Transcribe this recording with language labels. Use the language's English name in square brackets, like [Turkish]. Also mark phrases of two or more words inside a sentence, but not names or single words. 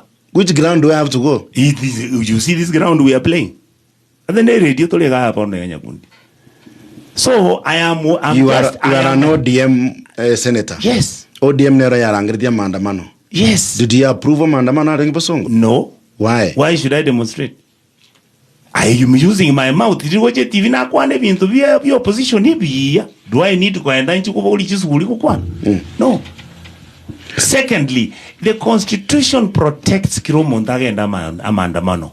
[English] Which ground do I have to go? You see this ground we are playing. So I am. You are an ODM senator. Yes. [Gusii] ODM nera yarangiritia maandamano. [English] Yes. Did you approve of maandamano at Songo? No. Why? Why should I demonstrate? I am using my mouth. Do I need to go and no. Secondly, the Constitution protects Kiromontaga and Amandamano.